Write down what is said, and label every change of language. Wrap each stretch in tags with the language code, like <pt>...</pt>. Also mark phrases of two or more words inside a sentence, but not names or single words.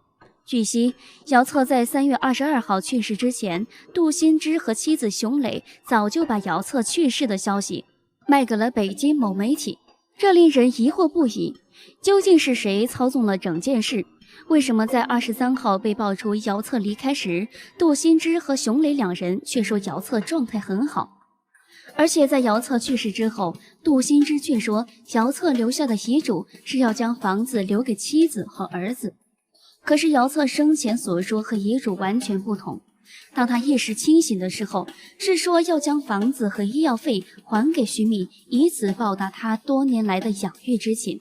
<zh>據悉，姚策在3月22號去世之前，杜新之和妻子熊磊早就把姚策去世的消息賣給了北京某媒體，這令人疑惑不已。究竟是誰操縱了整件事？為什麼在23 號被爆出姚策離開時，杜新之和熊磊兩人卻說姚策狀態很好？而且在姚策去世之後，杜新之卻說姚策留下的遺囑是要將房子留給妻子和兒子。可是姚策生前所說和遺囑完全不同，當他意識清醒的時候，是說要將房子和醫藥費還給徐敏，以此報答他多年來的養育之情。</zh>